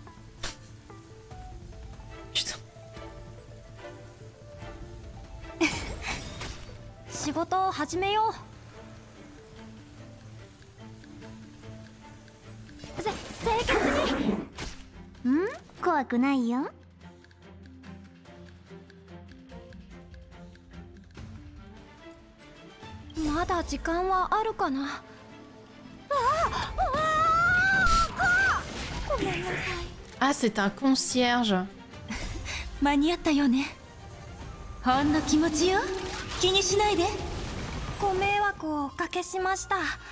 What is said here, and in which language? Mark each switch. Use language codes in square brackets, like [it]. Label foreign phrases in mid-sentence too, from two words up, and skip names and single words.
[fr] Putain. [ja] 仕事を始めよう。清潔に。怖くないよ。まだ時間はあるかな。ごめんなさい。 [fr] Ah, c'est un concierge. [ja] 間に合ったよね。ほんの気持ちよ。気にしないで。ご迷惑をおかけしました。